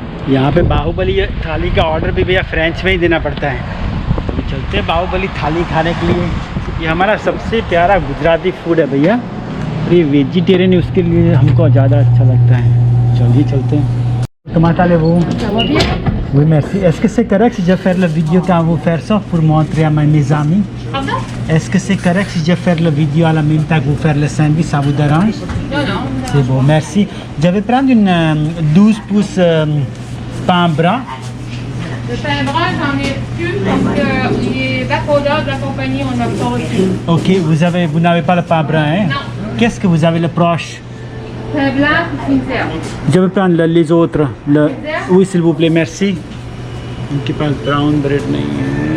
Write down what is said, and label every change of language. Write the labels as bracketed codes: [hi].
[hi] यहाँ पे बाहुबली थाली का ऑर्डर भी भैया फ्रेंच में ही देना पड़ता है। अभी चलते हैं बाहुबली थाली खाने के लिए। ये हमारा सबसे प्यारा गुजराती फूड है भैया, और ये वेजिटेरियन है, उसके लिए हमको ज़्यादा अच्छा लगता है। चलिए चलते हैं। टमाटर ले वो [fr] Oui, merci. Est-ce que c'est correct si je fais la vidéo quand vous faites ça pour montrer à mes amis? Est-ce que c'est correct si je fais la vidéo à la même temps que vous faites le sandwich, ça vous dérange? Non, non. C'est bon, merci. Je vais prendre une 12 pouces pain brun. Le pain brun, j'en ai plus parce que les backorders de la compagnie, on n'a pas reçu. Ok, vous n'avez pas le pain brun, hein? Non. Qu'est-ce que vous avez le proche? Pain blanc ou finzer. Je vais prendre les autres. Oui, s'il vous plaît, merci. [hi] उनके पास brown bread नहीं है।